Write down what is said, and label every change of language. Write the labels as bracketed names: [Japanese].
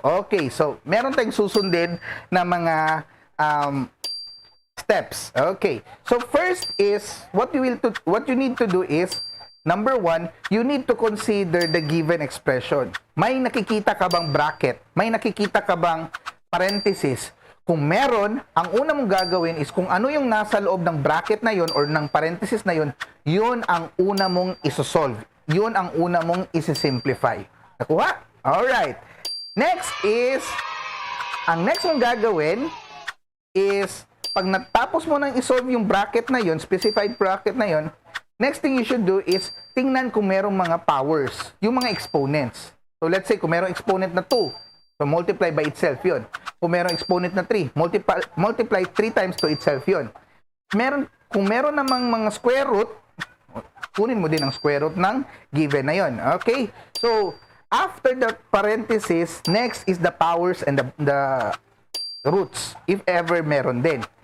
[Filipino] Okay, so meron tayong susundin na mga steps. Okay. [English] So first is what you need to do is number 1, you need to consider the given expression. [Filipino] May nakikita ka bang bracket? May nakikita ka bang parenthesis? Kung meron, ang una mong gagawin is kung ano yung nasa loob ng bracket na yon or ng parenthesis na yon, yun ang una mong isosolve. Yun ang una mong isisimplify. Nakuha? Alright. Next is, ang next mong gagawin is, pag natapos mo nang isolve yung bracket na yon, specified bracket na yon, [English] next thing you should do is, [Filipino] tingnan kung merong mga powers, yung mga exponents. [English] So let's say, kung merong exponent na 2, so multiply by itself yun. Kung merong exponent na 3, multiply 3 times to itself yun. [Filipino] Kung meron namang mga square root, kunin mo din ang square root ng given na yun. [English] Okay? So, after the parenthesis, next is the powers and the roots, if ever meron din.